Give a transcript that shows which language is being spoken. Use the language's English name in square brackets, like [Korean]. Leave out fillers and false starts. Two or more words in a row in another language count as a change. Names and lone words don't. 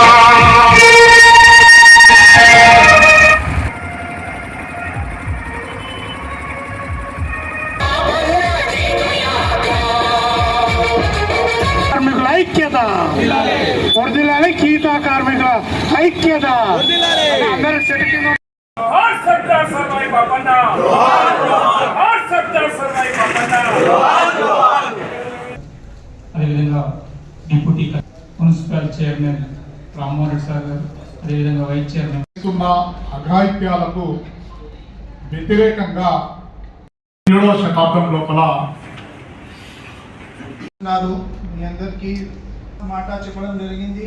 [Telugu] ఐక్యత వర్ధిల్లాలి, గీత కార్మికుల ఐక్యత అందరూ सरदार सरवाई बापन्ना सरदार सरवाई बापन्ना అదేవిధంగా [English] deputy municipal chairman [Telugu] రామ్మోహన్ రెడ్డి సార్ గారు, అదేవిధంగా [English] vice chairman [Telugu] అఘాయిత్యాలకు వ్యతిరేకంగా 7వ శతాబ్దం లోపల మీ అందరికీ మాట చెప్పడం జరిగింది.